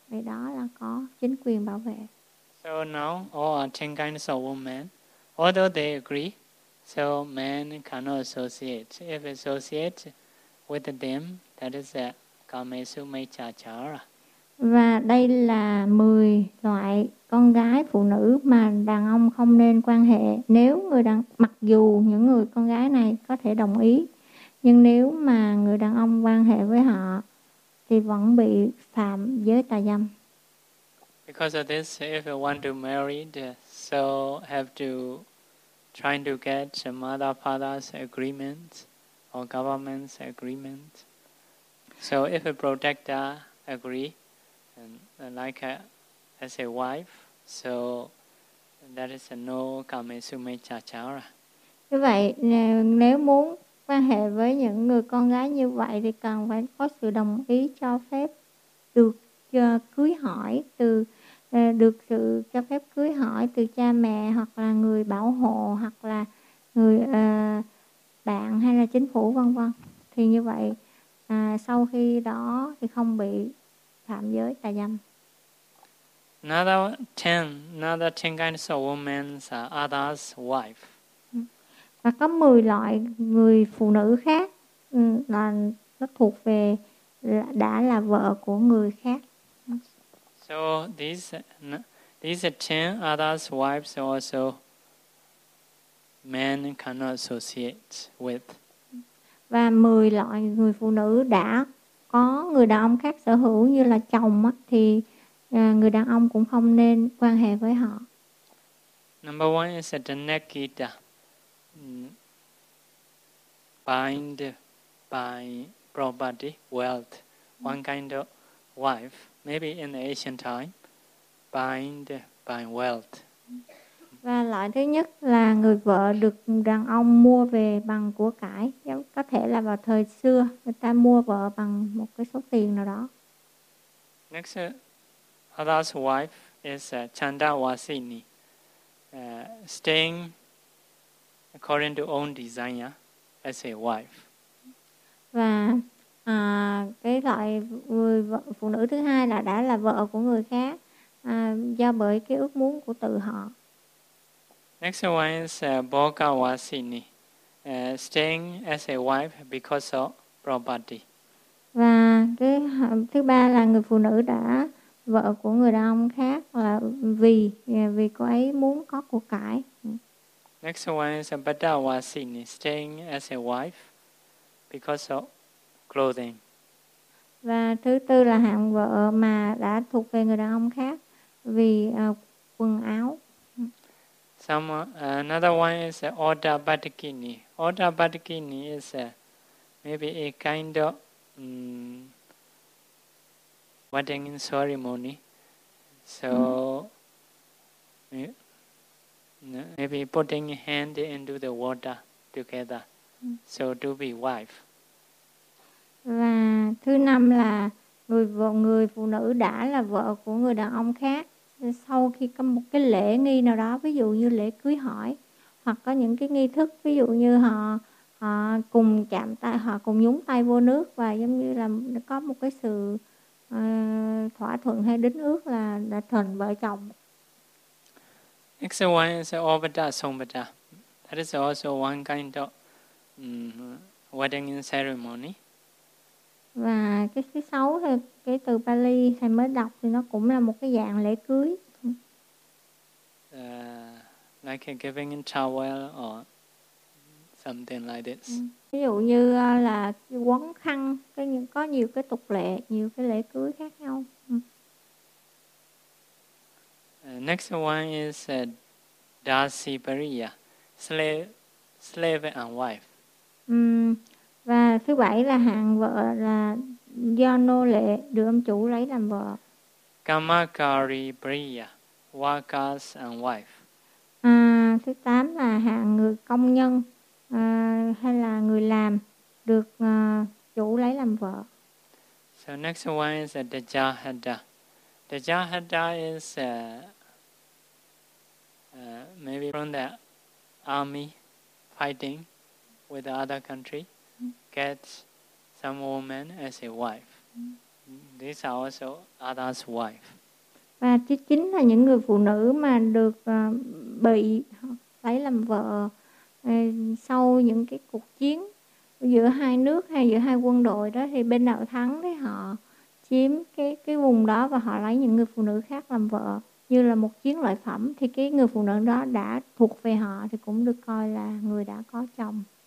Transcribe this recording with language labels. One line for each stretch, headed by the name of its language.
Vietnamese: Vậy đó là có chính quyền bảo vệ.
English: So now all 10 kinds of women, although they agree, so men cannot associate. If associate with them, that is a kamesu mechachara.
Vietnamese: Và đây là 10 loại con gái phụ nữ mà đàn ông không nên quan hệ. Nếu người đàn, mặc dù những người con gái này có thể đồng ý, nhưng nếu mà người đàn ông quan hệ với họ thì vẫn bị phạm giới tà dâm.
English: Because of this, if you want to marry, so have to try to get mother father's agreement or government's agreement. So if a protector agree, and like as a wife, so that is a no kamesume chachara.
Vietnamese: Như vậy, nếu muốn quan hệ với những người con gái như vậy thì cần phải có sự đồng ý cho phép được cưới hỏi từ được sự cho phép cưới hỏi từ cha mẹ hoặc là người bảo hộ hoặc là người bạn hay là chính phủ vân vân. Thì như vậy sau khi đó thì không bị phạm giới tà dâm.
English: Another ten kinds of women are others' wife.
Vietnamese: Và có 10 loại người phụ nữ khác là nó thuộc về đã là vợ của người khác.
English: So these 10 others' wives also men cannot associate with.
Vietnamese: Và 10 loại người phụ nữ đã có người đàn ông khác sở hữu như là chồng á, thì người đàn ông cũng không nên quan hệ với họ.
English: Number one is a Janakita. Bind by property, wealth, one kind of wife, maybe in the ancient time, bind by wealth.
Vietnamese: Và loại thứ nhất là người vợ được đàn ông mua về bằng của cải, có thể là vào thời xưa người ta mua vợ bằng một cái số tiền nào đó.
English: Next, other's wife is Chandavasini, staying according to own desire as a wife.
Vietnamese: Và cái loại người vợ, phụ nữ thứ hai là đã là vợ của người khác do bởi cái ước muốn của tự họ.
English: Next one is Bhogavasini, staying as a wife because of property.
Vietnamese: Và cái thứ ba là người phụ nữ đã vợ của người đàn ông khác là vì cô ấy muốn có của cải.
English: Next one is Badawasini, staying as a wife because of clothing.
Vietnamese: Và thứ tư là hạng vợ mà đã thuộc về người đàn ông khác vì quần áo.
English: Another one is Odabatikini. Odabatikini is maybe a kind of wedding ceremony. So maybe putting hand into the water together. So to be wife.
Vietnamese: Và thứ năm là người phụ nữ đã là vợ của người đàn ông khác sau khi có một cái lễ nghi nào đó, ví dụ như lễ cưới hỏi hoặc có những cái nghi thức, ví dụ như họ cùng chạm tay, họ cùng nhúng tay vô nước và giống như là có một cái sự thỏa thuận hay đính ước là đã thành vợ chồng.
English: Next one is Obata Sombata. That is also one kind of wedding ceremony.
Vietnamese: Và cái thứ sáu là cái từ Pali thầy mới đọc thì nó cũng là một cái dạng lễ cưới.
English: Like giving a towel or something like this.
Vietnamese: Ví dụ như là quấn khăn, có nhiều cái tục lệ, nhiều cái lễ cưới khác nhau.
English: Next one is Dasipariya, slave and wife.
Vietnamese: Và thứ bảy là hạng vợ là do nô lệ được ông chủ lấy làm vợ.
English: Kamakari Priya, workers and wife.
Vietnamese: Thứ tám là hạng người công nhân hay là người làm được chủ lấy làm vợ.
English: So next one is Dajahada. Dajahada is maybe from the army fighting with the other country, get some woman as a wife. These are also other's wife.
Vietnamese: Và thứ chín là những người phụ nữ mà được bị lấy làm vợ sau những cái cuộc chiến giữa hai nước hay giữa hai quân đội đó, thì bên nào thắng thì họ chiếm cái vùng đó và họ lấy những người phụ nữ khác làm vợ như là một chiến lợi phẩm, thì cái người phụ nữ đó đã thuộc về họ thì cũng được coi là người đã có chồng.